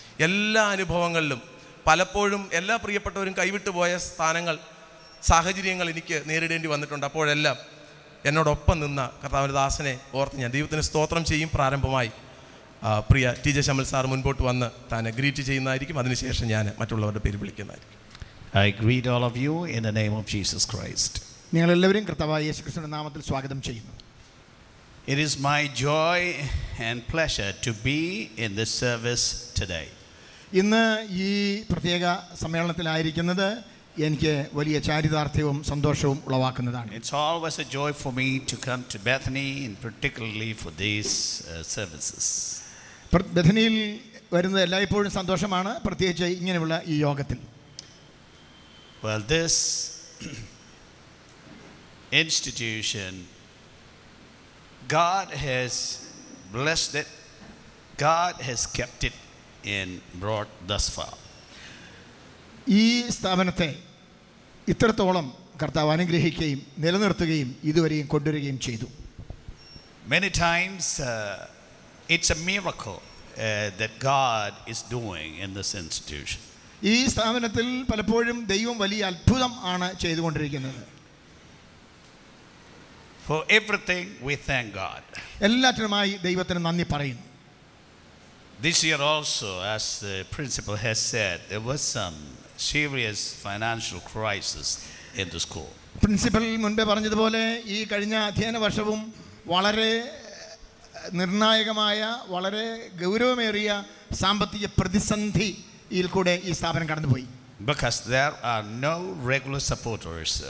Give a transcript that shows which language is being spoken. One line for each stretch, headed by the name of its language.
Malayalam: എല്ലാ അനുഭവങ്ങളിലും പലപ്പോഴും എല്ലാ പ്രിയപ്പെട്ടവരും കൈവിട്ടു പോയ സാഹചര്യങ്ങൾ എനിക്ക് നേരിടേണ്ടി വന്നിട്ടുണ്ട്. അപ്പോഴെല്ലാം എന്നോടൊപ്പം നിന്ന കർത്താവിൻ്റെ ദാസനെ ഓർത്ത് ഞാൻ ദൈവത്തിന് സ്തോത്രം ചെയ്യും. പ്രാരംഭമായി പ്രിയ TJ ശമൽ സാർ മുൻപോട്ട് വന്ന് താനെ ഗ്രീറ്റ് ചെയ്യുന്നതായിരിക്കും. അതിനുശേഷം ഞാൻ മറ്റുള്ളവരുടെ പേര് വിളിക്കുന്നതായിരിക്കും.
English: I greet all of you in the name of Jesus Christ.
Malayalam: നിങ്ങളെല്ലാവരും കർത്താവായ യേശുക്രിസ്തുവിന്റെ നാമത്തിൽ സ്വാഗതം ചെയ്യുന്നു.
English: It is my joy and pleasure to be in this service today.
Malayalam: ഇന്ന് ഈ പ്രത്യേക സമ്മേളനത്തിലായിരിക്കുന്നത് എനിക്ക് വലിയ ചാരിതാർത്ഥ്യവും സന്തോഷവും ഉളവാക്കുന്നതാണ്.
English: It's always a joy for me to come to Bethany, and particularly for these services.
Malayalam: ബഥനിയിൽ വരുന്നത് എല്ലായ്പ്പോഴും സന്തോഷമാണ്, പ്രത്യേകിച്ച് ഇങ്ങനെയുള്ള ഈ യോഗത്തിൽ.
English: Well, this institution, God has blessed it. God has kept it and brought thus far.
Malayalam: ഈ സ്ഥാപനത്തെ ഇത്രത്തോളം കർത്താവ് അനുഗ്രഹിക്കുകയും നിലനിർത്തുകയും ഇതുവരെയും കൊണ്ടുവരികയും ചെയ്തു.
English: Many times it's a miracle that God is doing in this institution.
Malayalam: ഈ സ്ഥാപനത്തിൽ പലപ്പോഴും ദൈവം വലിയ അത്ഭുതം ആണ് ചെയ്തുകൊണ്ടിരിക്കുന്നത്.
English: For everything we thank God.
Malayalam: എല്ലാറ്റിനുമായി ദൈവത്തിന് നന്ദി പറയുന്നു.
English: This year also, as the principal has said, there was some serious financial crisis in the school.
Malayalam: Principal മുൻപേ പറഞ്ഞതുപോലെ ഈ കഴിഞ്ഞ അധ്യയന വർഷവും വളരെ നിർണായകമായ വളരെ ഗൗരവമേറിയ സാമ്പത്തിക പ്രതിസന്ധിയിൽ കൂടെ ഈ സ്ഥാപനം കടന്നുപോയി.
English: Because there are no regular supporters.